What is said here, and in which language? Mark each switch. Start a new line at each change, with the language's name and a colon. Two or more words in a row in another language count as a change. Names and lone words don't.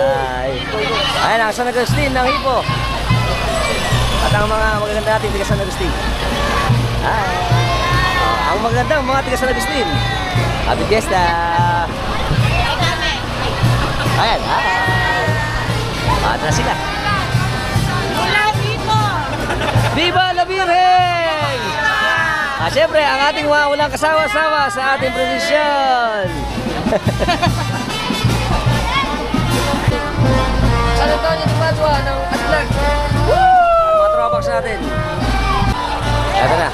Filipino: Ayan ang San Agustin ng Hipo. At ang mga magaganda natin tiga San Agustin. Ang magandang mga tiga San Agustin.
English: Happy Fiesta!
Filipino: Ayan, At na sila.
Spanish: Viva la Virgen!
Filipino: Siyempre, ang ating mga walang kasawa-sawa sa ating prosesyon. San Antonio de Padua ng Atlag. Mga tropax natin. Ito na.